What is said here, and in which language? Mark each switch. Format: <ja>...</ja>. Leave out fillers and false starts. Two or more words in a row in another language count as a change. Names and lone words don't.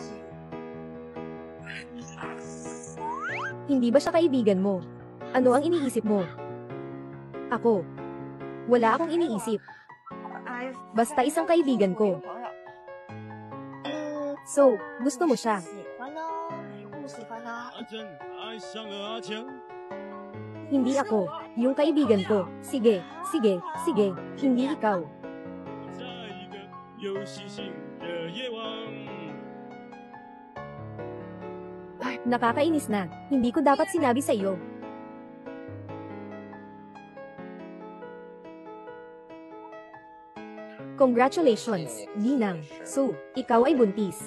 <tl>Hindi ba siya kaibigan mo? Ano ang iniisip mo? Ako. Wala akong iniisip. Basta isang kaibigan ko. So, gusto mo siya?</tl> <zh>不喜欢他。阿珍爱上了阿强。</zh> <tl>Hindi ako. Yung kaibigan ko. Sige, sige, sige. Hindi ikaw.</tl> <zh>在一个有星星的夜晚。</zh> <tl>Nakakainis na. Hindi ko dapat sinabi sa iyo. Congratulations, Ginang. So, ikaw ay buntis.</tl>